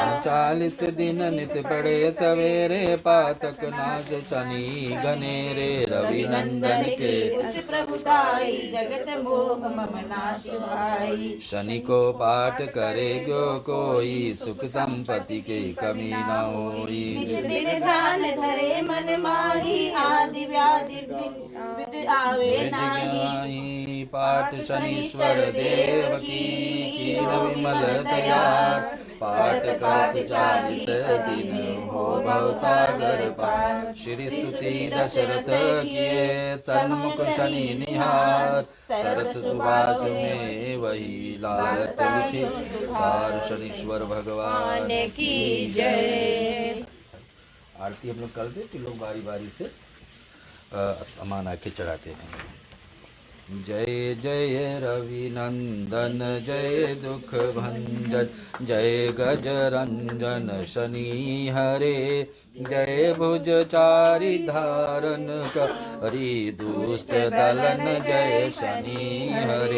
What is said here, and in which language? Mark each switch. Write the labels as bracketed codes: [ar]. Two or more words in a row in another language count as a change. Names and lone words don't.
[hi] 40 दिन नित पढ़े सवेरे पातक नाश शनि घनेरे। रवि नंदन के उस प्रभुताई जगत मोह मम नाश भाई। शनि को पाठ करे जो कोई सुख संपत्ति के कमी न होई। निज दिन ध्यान धरे मन माही आदि व्याधि विद आवे नाही। पाठ शनीश्वर देव की कीन विमल दया। पाठ का 40 दिन हो भव सागर पार। श्री स्तुति दशरथ किए सन्मुख शनि निहार। सरस सुभाष में वही लाल तुलसी हार। शनीश्वर भगवान की जय। आरती हम लोग कर दे कि लोग बारी बारी से सामान आके चढ़ाते हैं। जय जय रवि नंदन जय दुख भंजन जय गजरंजन शनि हरे। जय भुज चारि धारन करी दुष्ट दलन जय शनि हरे।